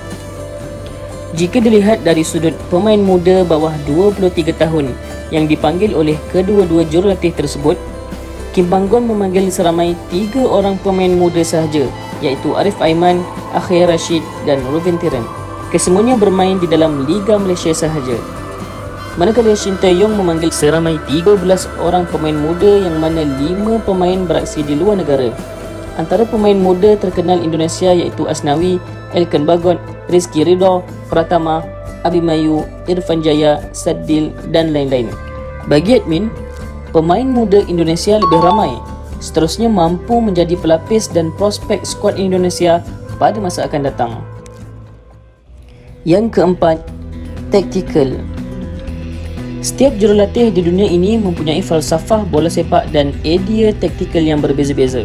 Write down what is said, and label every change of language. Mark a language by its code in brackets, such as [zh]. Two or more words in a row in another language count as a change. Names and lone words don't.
[ms] Jika dilihat dari sudut pemain muda bawah 23 tahun yang dipanggil oleh kedua-dua jurulatih tersebut, Kim Panggon memanggil seramai 3 orang pemain muda sahaja, iaitu Arif Aiman, Akhir Rashid dan Rubin Tiren. Kesemuanya bermain di dalam Liga Malaysia sahaja. Manakala Shin Tae-yong memanggil seramai 13 orang pemain muda yang mana 5 pemain beraksi di luar negara. Antara pemain muda terkenal Indonesia iaitu Asnawi, Elkan Bagot, Rizky Ridho, Pratama, Abimanyu, Irfan Jaya, Sadil dan lain-lain. Bagi admin, pemain muda Indonesia lebih ramai, seterusnya mampu menjadi pelapis dan prospek skuad Indonesia pada masa akan datang. Yang keempat, taktikal. Setiap jurulatih di dunia ini mempunyai falsafah bola sepak dan idea taktikal yang berbeza-beza.